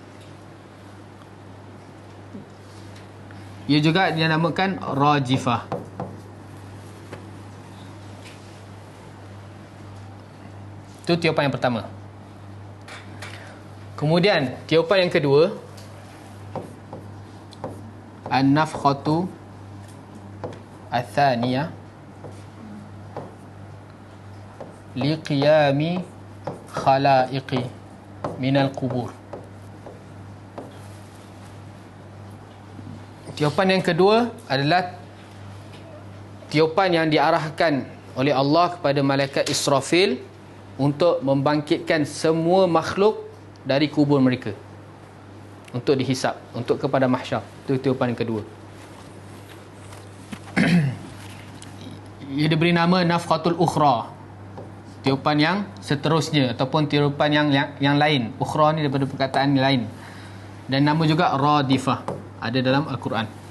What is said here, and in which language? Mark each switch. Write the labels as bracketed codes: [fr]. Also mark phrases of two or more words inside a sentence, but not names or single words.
[ms] Ia juga dinamakan rajifah. Itu tiupan yang pertama. Kemudian tiupan yang kedua, [ar] النفخة الثانية لقيام الخلائق من القبور. [ms] Tiupan yang kedua adalah tiupan yang diarahkan oleh Allah kepada malaikat Israfil untuk membangkitkan semua makhluk dari kubur mereka untuk dihisap, untuk kepada mahsyar. Itu tiupan yang kedua. Ia diberi nama [ar] النفخة الأخرى, [ms] tiupan yang seterusnya ataupun tiupan yang lain. Ukhra ni daripada perkataan yang lain. Dan nama juga radifah, ada dalam Al-Quran.